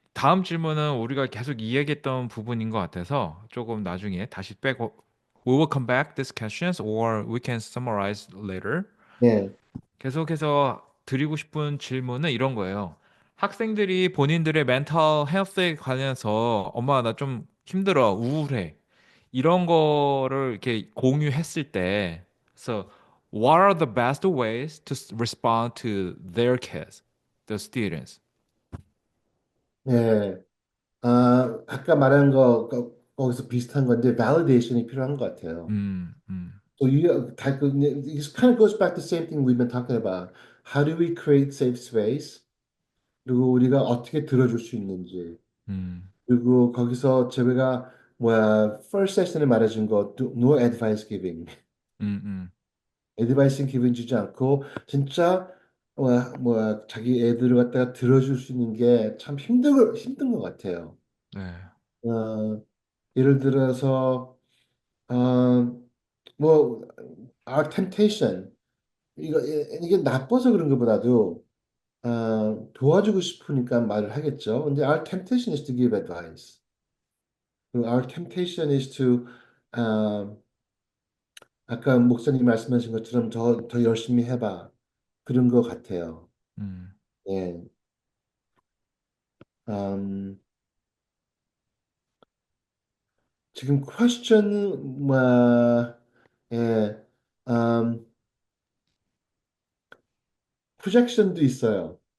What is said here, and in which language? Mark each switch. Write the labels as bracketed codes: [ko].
[ko] 다음 질문은 우리가 계속 이야기했던 부분인 것 같아서 조금 나중에 다시 빼고 [en] We will come back these questions or we can summarize later. [ko] 네, 계속해서 드리고 싶은 질문은 이런 거예요. 학생들이 본인들의 멘탈 헬스에 관해서 엄마 나 좀 힘들어, 우울해. 이런 거를 이렇게 공유했을 때 [en] so what are the best ways to respond to their kids, the students? [ko] 네. 아까 말한 거기서 비슷한 건데, validation이 필요한 것 같아요. 음, 음, [en] So this kind of goes back to the same thing we've been talking about. How do we create safe space? [ko] 그리고 우리가 어떻게 들어줄 수 있는지. 음, 그리고 거기서 제가 first session에 말해준 거, no advice giving. 음. advice giving 주지 않고, 진짜, 자기 애들을 갖다가 들어줄 수 있는 게 참 힘든 것 같아요. 네. 어, 예를 들어서, 어, 뭐, our temptation. 이게 나빠서 그런 것보다도, 도와주고 싶으니까 말을 하겠죠. 근데 [en] our temptation is to give advice. Our temptation is to, [ko] 아, 아까 목사님 말씀하신 것처럼 더 열심히 해봐. 그런 것 같아요. 음, 예. 음, 지금 question, 예, 음, projection도 있어요.